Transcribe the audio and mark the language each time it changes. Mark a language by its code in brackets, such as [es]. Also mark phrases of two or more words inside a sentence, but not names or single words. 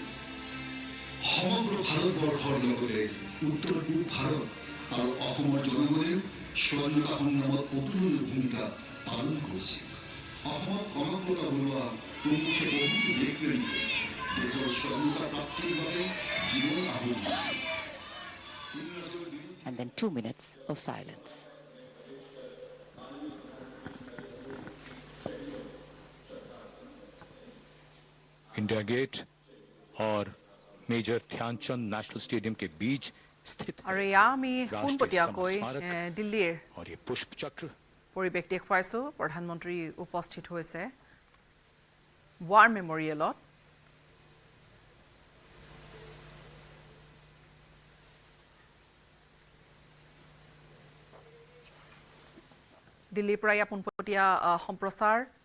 [as] সমগ্ৰ ভাৰতবৰ্ষৰ লগতে উত্তৰ পূব ভাৰত আৰু অসমৰ জনগণেও স্বাধীনতা সংগ্ৰামত অতুলনীয় ভূমিকা পালন কৰিছিল। অসমত কনকলতা বৰুৱা প্ৰমুখে বহুতো দেশপ্ৰেমীকে দেশৰ স্বাধীনতা প্ৰাপ্তিৰ বাবে জীৱন আহুতি দিছিল। ইংৰাজৰ বিৰুদ্ধে [en] And then 2 minutes of silence. [hi] इंडिया गेट और मेजर ध्यानचंद नेशनल स्टेडियम के बीच स्थित [as] আৰু এয়া আমি পোনপটীয়াকৈ দিল্লীৰ [hi] और ये पुष्प चक्र [as] পৰিৱেশ দেখুৱাইছোঁ। প্ৰধানমন্ত্ৰী উপস্থিত হৈছে ৱাৰ মেমৰিয়েলত। দিল্লীৰ পৰা এয়া পোনপটীয়া সম্প্ৰচাৰ।